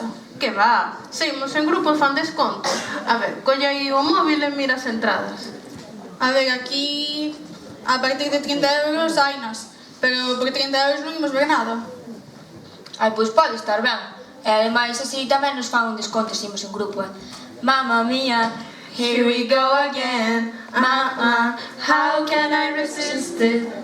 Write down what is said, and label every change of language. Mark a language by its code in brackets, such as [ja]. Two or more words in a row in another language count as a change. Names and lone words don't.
[gl] Que va, seguimos en grupos fan desconto. A ver, colle aí o móvil e mira as entradas. A ver, aquí a partir de 30 euros hainas, pero por 30 euros non imos ver nada. Ai, pois pode estar ben. E ademais así tamén nos fan un desconto se imos en grupo, [en] Mamma Mia, here we go again. How can I resist it?